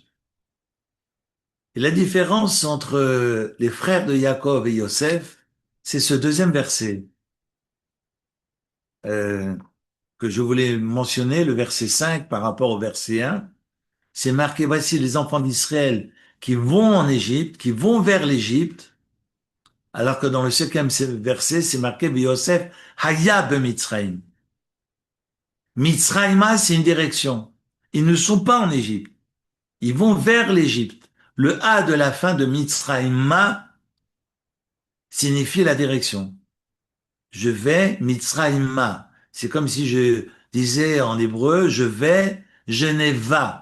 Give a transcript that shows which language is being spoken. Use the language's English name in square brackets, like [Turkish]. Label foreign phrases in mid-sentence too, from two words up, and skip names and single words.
[French] Et la différence entre les frères de Jacob et Yosef, c'est ce deuxième verset euh, que je voulais mentionner, le verset 5 par rapport au verset 1. C'est marqué, voici les enfants d'Israël qui vont en Égypte, qui vont vers l'Égypte, alors que dans le cinquième verset, c'est marqué, [Hebrew] יוסף היה במצרים. [French] Mitzrayima, c'est une direction. Ils ne sont pas en Égypte. Ils vont vers l'Égypte. Le A de la fin de Mitzrayima signifie la direction. Je vais Mitzrayima. C'est comme si je disais en hébreu, je vais Geneva.